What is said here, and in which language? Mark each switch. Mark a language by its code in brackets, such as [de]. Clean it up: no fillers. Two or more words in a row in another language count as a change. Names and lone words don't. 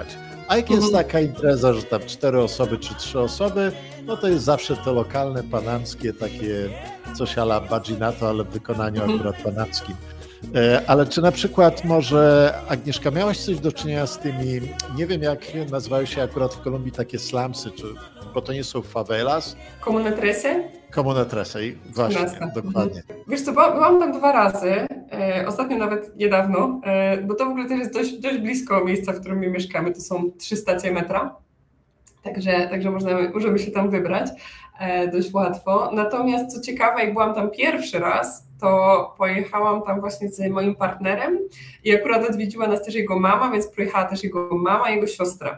[pl] A jak jest taka impreza, że tam 4 osoby czy 3 osoby, no to jest zawsze to lokalne, panamskie, takie coś a la Badzinato, ale w wykonaniu akurat panamskim. Ale czy na przykład może, Agnieszka, miałaś coś do czynienia z tymi, nie wiem jak nazywają się akurat w Kolumbii takie slumsy, bo to nie są favelas? Comuna 13? Comuna 13, właśnie, dokładnie. Wiesz co, byłam tam 2 razy, ostatnio nawet niedawno, bo to w ogóle też jest dość blisko miejsca, w którym my mieszkamy, to są 3 stacje metra, także możemy się tam wybrać dość łatwo. Natomiast co ciekawe, jak byłam tam pierwszy raz, to pojechałam tam właśnie z moim partnerem i akurat odwiedziła nas też jego mama, więc pojechała też jego mama i jego siostra.